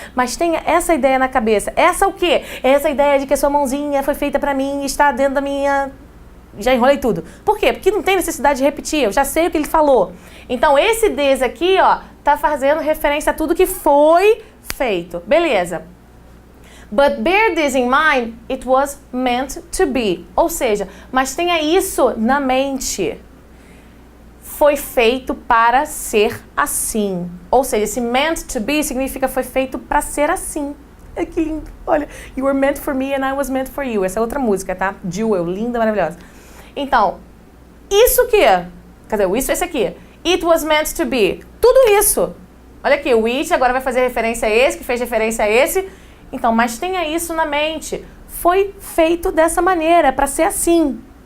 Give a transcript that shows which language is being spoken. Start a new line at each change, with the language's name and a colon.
Portuguese: Mas tenha essa ideia na cabeça. Essa o quê? Essa ideia de que a sua mãozinha foi feita pra mim e está dentro da minha... Já enrolei tudo. Por quê? Porque não tem necessidade de repetir. Eu já sei o que ele falou. Então, esse this aqui, ó, tá fazendo referência a tudo que foi feito. Beleza.
English: But bear this in mind, it was meant to be.
Portuguese: Ou seja, mas tenha isso na mente. Foi feito para ser assim. Ou seja, esse
English: meant to be
Portuguese: significa foi feito para ser assim. É que lindo.
English: Olha, you were meant for me and I was meant for you.
Portuguese: Essa é outra música, tá? Jewel, linda, maravilhosa. Então, isso aqui, quer dizer, isso esse aqui.
English: It was meant to be.
Portuguese: Tudo isso. Olha aqui, o it agora vai fazer referência a esse, que fez referência a esse. Então, mas tenha isso na mente. Foi feito dessa maneira, para ser assim.